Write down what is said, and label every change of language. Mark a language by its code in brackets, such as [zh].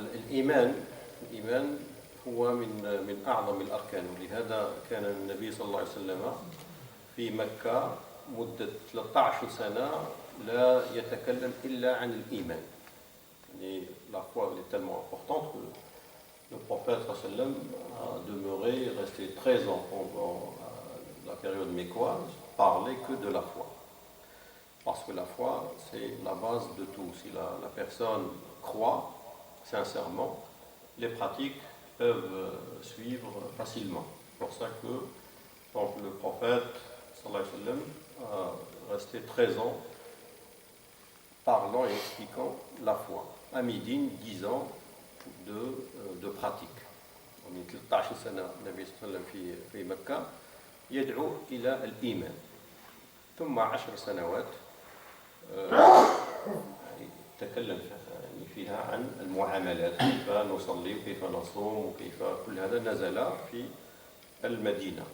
[ar] الإيمان هو من أعظم الأركان، ولهذا كان النبي صلى الله عليه وسلم في مكة مدة 13 سنة لا يتكلم إلا عن الإيمان. [fr] Et la foi est tellement importante que le prophète sallam a demeuré, resté 13 ans pendant la période mécoise, parler que de la foi. Parce que la foi, c'est la base de tout. Si la personne croit sincèrement, les pratiques peuvent suivre facilement. C'est pour ça que donc, le prophète sallallahu alayhi wa sallam a resté 13 ans parlant et expliquant la foi. À Médine, 10 ans de pratique. [ar] ومن 13 سنة النبي صلى الله عليه وسلم في مكة يدعو إلى الإيمان. ثم 10 سنوات تكلم فيها عن المعاملات، كيف نصلي وكيف نصوم وكيف كل هذا نزل في المدينة.